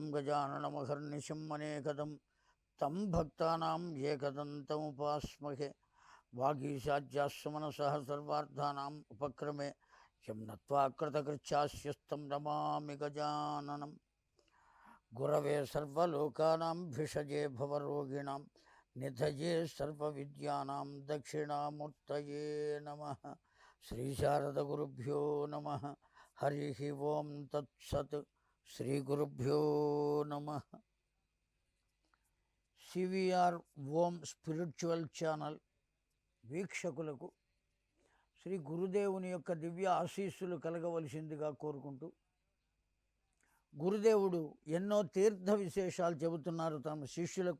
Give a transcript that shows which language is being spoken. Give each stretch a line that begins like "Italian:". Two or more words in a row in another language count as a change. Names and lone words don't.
Sanskrit: गजाननमहर्निशम् अनेकदं तं भक्तानां एकदन्तमुपास्महे वागीशाज्यास्सुमनसः सर्वार्थानाम् उपक्रमे यं नत्वा कृतकृत्यास्यस्तं नमामि गजाननं गुरवे सर्वलोकानां भिषजे भवरोगिणां निधये सर्वविद्यानां दक्षिणामूर्तये नमः। श्रीशारदगुरुभ्यो नमः। हरिः ओं तत्सत्। श्रीगुरुभ्यो नमः।
Telugu: సివిఆర్ ఓం
English: spiritual channel
Telugu: వీక్షకులకు శ్రీ గురుదేవుని యొక్క దివ్య ఆశీస్సులు కలగవలసిందిగా కోరుకుంటూ, గురుదేవుడు ఎన్నో తీర్థ విశేషాలు చెబుతున్నారు తమ శిష్యులకు.